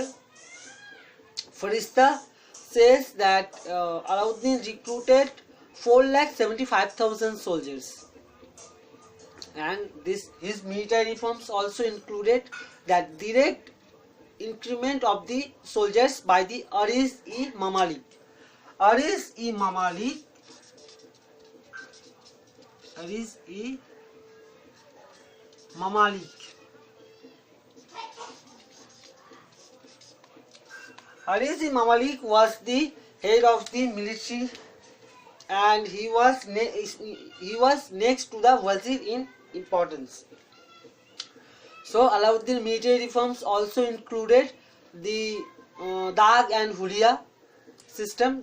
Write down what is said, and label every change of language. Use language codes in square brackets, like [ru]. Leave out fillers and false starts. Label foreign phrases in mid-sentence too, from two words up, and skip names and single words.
[en] Farista says that Alauddin recruited 4,75,000 soldiers, and his military reforms also included that direct increment of the soldiers by the Ariz-e-Mamalik. Ariz-e-Mamalik Ariz-e-Mamalik was the head of the military, and he was next to the wazir in importance. So Alauddin military reforms also included the Dag and Huria system.